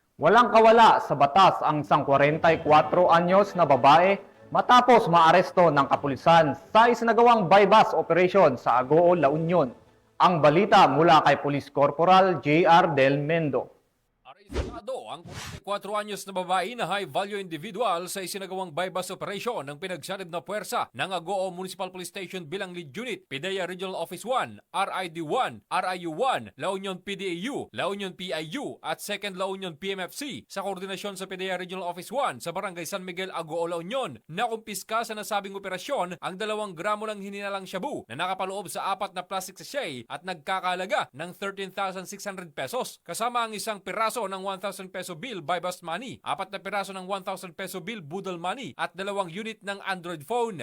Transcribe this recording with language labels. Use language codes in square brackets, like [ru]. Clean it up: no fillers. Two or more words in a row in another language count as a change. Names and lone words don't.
[tl] Walang kawala sa batas ang isang 44 anyos na babae matapos maaresto ng kapulisan sa isinagawang bypass operation sa Agoo, La Union. Ang balita mula kay Police Corporal J.R. Del Mendo. Arestado ang 44 anyos na babae na [en] high-value individual [tl] sa isinagawang bypass operation ng pinagsanib na puwersa ng Agoo Municipal Police Station bilang Lead Unit, PIDEA Regional Office 1, RID 1, RIU 1, La Union PDAU, La Union PIU at 2nd La Union PMFC sa koordinasyon sa PIDEA Regional Office 1 sa Barangay San Miguel, Agoo, La Union. Nakumpiska sa nasabing operasyon ang 2 gramo ng hininalang shabu na nakapaloob sa 4 na [en] plastic sachet [tl] at nagkakalaga ng 13,600 pesos kasama ang isang piraso ng 1,000 [en] peso bill bypass money, [tl] 4 na piraso ng 1,000 [en] peso bill budol money [tl] at 2 unit ng [en] Android phone.